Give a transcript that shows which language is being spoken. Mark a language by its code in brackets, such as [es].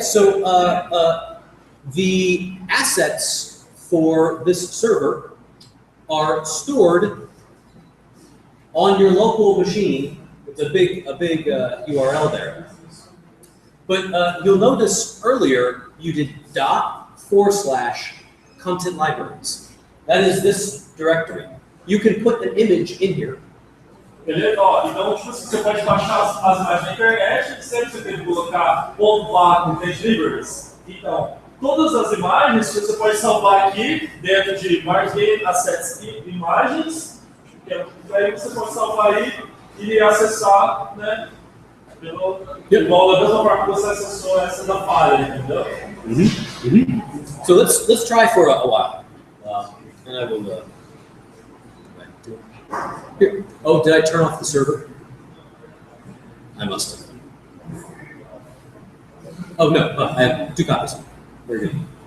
[en] So the assets for this server are stored on your local machine. It's a big URL there. But you'll notice earlier you did ./content libraries. That is this directory. You can put an image in here. [pt] Beleza? Então, tipo, você pode baixar as imagens na internet e sempre você tem que colocar .content libraries. Então, todas as imagens você pode salvar aqui dentro de Margin Assets e Imagens. Aí você pode salvar aí e acessar, né? Igual da mesma forma que você acessou essa da falha, entendeu? [en] So let's try for a while, and I will. Here. Oh, did I turn off the server? I must have. Oh no, I have 2 copies. Very good.